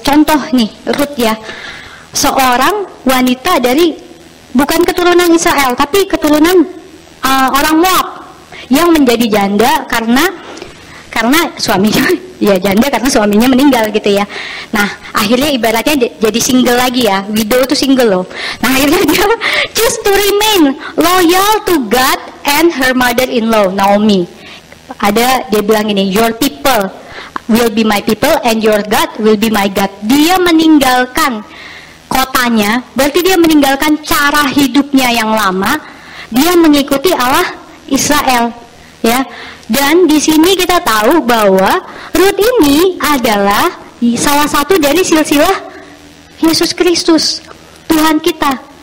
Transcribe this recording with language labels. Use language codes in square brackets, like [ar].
[id] Contoh nih, Rut ya, seorang wanita dari bukan keturunan Israel, tapi keturunan orang Moab yang menjadi janda karena suaminya ya janda karena suaminya meninggal gitu ya. Nah akhirnya ibaratnya jadi single lagi ya, [en] widow [id] itu single loh. Nah akhirnya dia [en] choose to remain loyal to God and her mother-in-law Naomi. [id] Dia bilang ini, [en] your people will be my people and your God will be my God. [id] Dia meninggalkan kotanya, berarti dia meninggalkan cara hidupnya yang lama, dia mengikuti Allah Israel ya. Dan di sini kita tahu bahwa Rut ini adalah salah satu dari silsilah Yesus Kristus, Tuhan kita.